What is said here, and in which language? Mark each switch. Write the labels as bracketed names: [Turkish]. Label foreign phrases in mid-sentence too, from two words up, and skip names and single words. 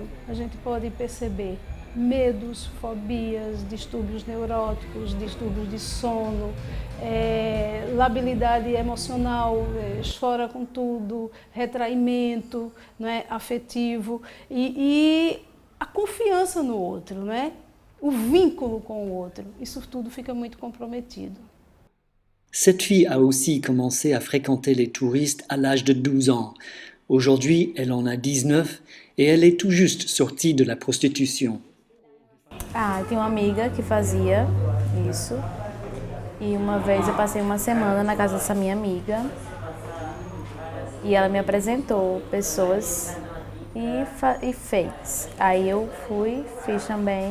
[Portuguese] A gente pode perceber medos, fobias, distúrbios neuróticos, distúrbios de sono, labilidade emocional, chora com tudo, retraimento, né, afetivo e a confiança no outro, né? O vínculo com o outro, isso tudo fica muito comprometido. [French] Cette fille a aussi commencé à fréquenter les touristes à l'âge de 12 ans. Aujourd'hui, elle en a 19 et elle est tout juste sortie de la prostitution. [Portuguese] Tem uma amiga que fazia isso e uma vez eu passei uma semana na casa dessa minha amiga e ela me apresentou pessoas e fez. Aí eu fui, fiz também.